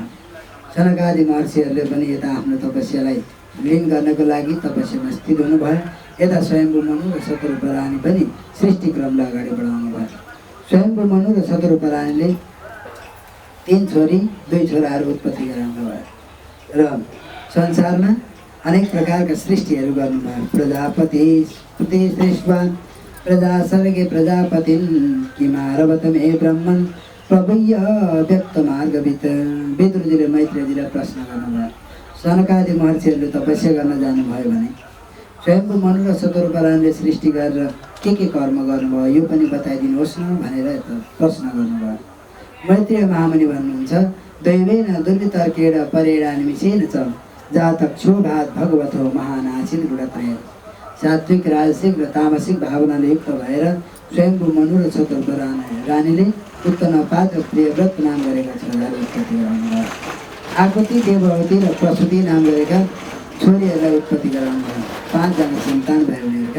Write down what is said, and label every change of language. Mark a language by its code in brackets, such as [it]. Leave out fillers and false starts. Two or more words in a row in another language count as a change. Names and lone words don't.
[ne] सनकादि महर्षिहरूले पनि यता आफ्नो तपस्यालाई लीन गर्नको लागि तपस्यामा स्थित हुनुभयो। यता स्वयम्भू मनु र शतरूपा रानी पनि सृष्टि क्रमलाई अगाडि बढाउनु भयो। स्वयम्भू मनु र शतरूपरानीले 3 छोरी 2 छोराहरू उत्पत्ति गराउनु भयो र संसारमा अनेक प्रकारका सृष्टिहरू गर्नुभयो। [sa] प्रजापति सृष्ट्वा प्रजा सर्गे प्रजापतिन् किमारवतमे ब्रह्मन् प्रभुय व्यक्त मार्गवित। [ne] विदुरजीले मैत्रेयजीलाई प्रश्न गर्नुभयो, सनकादि महर्षिहरूले तपस्या गर्न जानुभयो भने स्वयम्भू मनु र शतरूपरानीले सृष्टि गरेर के कर्म गर्नुभयो यो पनि बताइदिनुहोस् न भनेर प्रश्न गर्नुभयो। मैत्रेय महामुनि भन्नुहुन्छ, [sa] दैवेन दुर्वितर्केण परेणानिमिषेण च जातक्षोभात भगवतो महानासिन गुणत्रय। [ne] सात्विक राजसिक र तामसिक भावनाले युक्त भएर स्वयम्भू मनु र शतरूपरानीले उत्तनपाद र प्रियव्रत नाम गरेका छोराहरू उत्पत्ति गराउनुभयो। आकृति देववती र प्रसुति नाम गरेका छोरीहरूलाई उत्पत्ति गराउनुभयो। 5 जना सन्तान भए उनीहरूका।